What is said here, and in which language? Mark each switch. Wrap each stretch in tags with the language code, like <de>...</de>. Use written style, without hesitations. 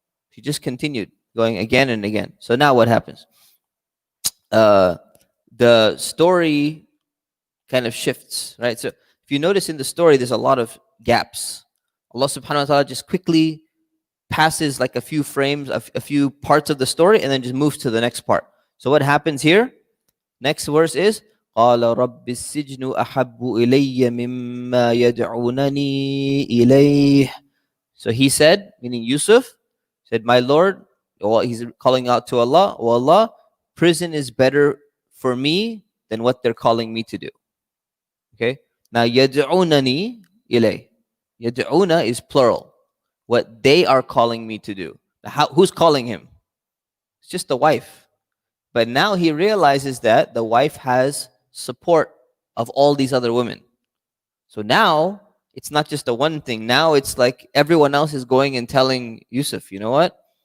<en>She just continued going again and again. So now what happens? The story kind of shifts, right? So if you notice in the story, there's a lot of gaps. Allah subhanahu wa ta'ala just quickly passes like a few frames, a few parts of the story, and then just moves to the next part. So what happens here? Next verse is</en> <ar>قَالَ رَبِّ السِّجْنُ أَحَبُّ إِلَيَّ مِمَّا يَدْعُونَنِي إِلَيْهِ.</ar> <en>So he said, meaning Yusuf, said, my Lord, well, he's calling out to Allah, oh Allah, prison is better for me than what they're calling me to do. Okay? Now,</en> <ar>يَدْعُونَنِي إِلَيْهِ.</ar> <en>Yad'una is plural. What they are calling me to do. Who's calling him? It's just the wife. But now he realizes that the wife has support of all these other women. So now it's not just the one thing. Now it's like everyone else is going and telling Yusuf, you know what?</en>